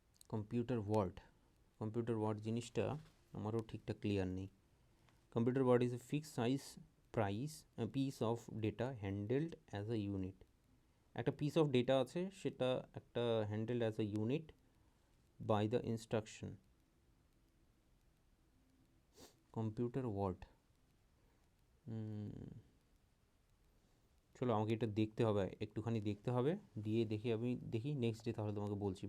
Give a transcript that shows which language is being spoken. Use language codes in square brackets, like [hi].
[bn] computer word জিনিসটা আমারও ঠিকঠাক ক্লিয়ার নেই। [en] computer word is a fixed size piece of data handled as a unit। একটা piece of data [bn] আছে, সেটা একটা [en] Handled as a unit by the instruction. [bn] Computer word, চলো আমাকে এটা দেখতে হবে, একটুখানি দেখতে হবে, দিয়ে আমি দেখি নেক্সট ডে তাহলে তোমাকে বলছি।